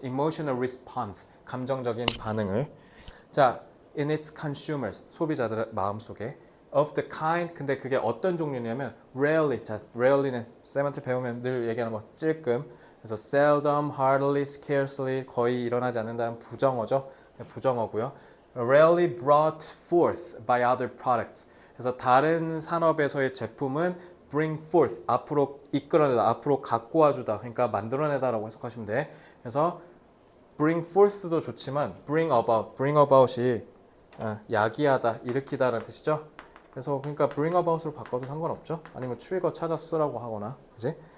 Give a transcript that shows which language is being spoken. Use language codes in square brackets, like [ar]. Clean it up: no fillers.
[en] emotional response [ko] 감정적인 반응을. 자, [en] in its consumers [ko] 소비자들의 마음속에 [en] of the kind [ko] 근데 그게 어떤 종류냐면 rarely. 자, rarely는 쌤한테 배우면 늘 얘기하는 거 찔끔. 그래서 seldom, hardly, scarcely 거의 일어나지 않는다는 부정어죠. 부정어고요. [en] rarely brought forth by other products. [ko] 그래서 다른 산업에서의 제품은 bring forth 앞으로 이끌어내다, 앞으로 갖고 와주다. 그러니까 만들어내다라고 해석하시면 돼. 그래서 bring forth도 좋지만 bring about이 야기하다, 일으키다라는 뜻이죠. 그래서 그러니까 bring about으로 바꿔도 상관없죠. 아니면 trigger 찾아 쓰라고 하거나, 그지?